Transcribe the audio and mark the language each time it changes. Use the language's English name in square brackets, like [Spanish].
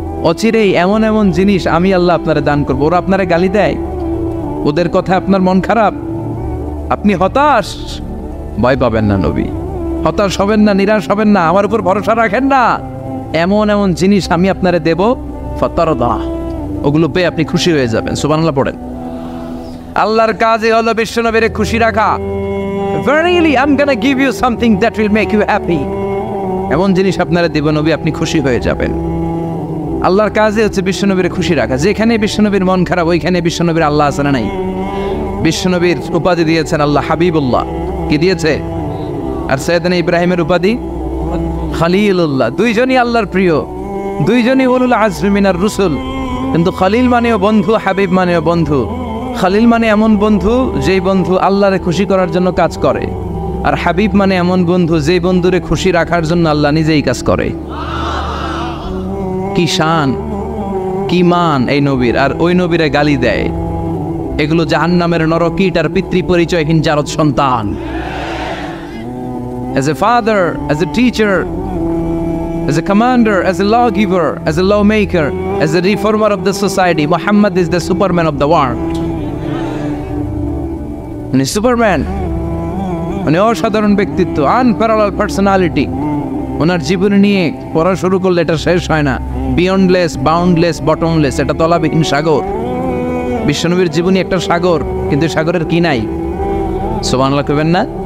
[Bangla] অচিরেই এমন এমন জিনিস আমি আল্লাহ আপনারে দান করবো। ওরা আপনারে গালি দেয়, ওদের কথা আপনার মন খারাপ, আপনি হতাশ, ভয় পাবেন না নবী, হতাশ হবেন না, নিরাশ হবেন না, আমার উপর ভরসা রাখেন না। এমন এমন জিনিস আমি আপনারে দেব, ফাতারদা, ওগুলো পেয়ে আপনি খুশি হয়ে যাবেন। সুবহানাল্লাহ পড়েন। আল্লাহর কাজই হলো বিশ্বনবীরে খুশি রাখা। [English] Verily I'm gonna give you something that will make you happy. [Bangla] এমন জিনিস আপনারা দেব নবী, আপনি খুশি হয়ে যাবেন। আল্লাহর কাজে হচ্ছে বিশ্বনবীর খুশি রাখা। যেখানে বিশ্বনবীর মন খারাপ, ওইখানে বিশ্বনবীর আল্লাহ আছে না নাই? বিশ্বনবীর উপাধি দিয়েছেন আল্লাহ হাবিবুল্লাহ। কি দিয়েছে? আর সৈয়দনা ইব্রাহিমের উপাধি খলিলুল্লাহ। দুইজনই আল্লাহর প্রিয়, দুইজনই [Arabic] উলুল আজমি মিনার রুসুল। [Bangla] কিন্তু খলিল মানেও বন্ধু, হাবিব মানেও বন্ধু। খলিল মানে এমন বন্ধু যেই বন্ধু আল্লাহরে খুশি করার জন্য কাজ করে, আর হাবিব মানে এমন বন্ধু যেই বন্ধুরে খুশি রাখার জন্য আল্লাহ নিজেই কাজ করে। কি শান, কি মান এই নবীর, আর ওই নবীরে গালি দেয়। এগুলো জাহান্নামের নরকীট আর পিতৃ পরিচয়হীন জারদ সন্তান। [English] As a father, as a teacher, as a commander, as a lawgiver, as a lawmaker, as a reformer of the society, Muhammad is the Superman of the world. [Bangla] উনি সুপারম্যান, উনি অসাধারণ ব্যক্তিত্ব, আনপ্যারালাল পার্সোনালিটি। ওনার জীবনী নিয়ে পড়া শুরু করলে এটা শেষ হয় না। বিয়ন্ডলেস, বাউন্ডলেস, বটমলেস, এটা তলাবিহীন সাগর। বিশ্বনবীর জীবনী একটা সাগর, কিন্তু সাগরের কি নাই? সুবহানাল্লাহ কইবেন না?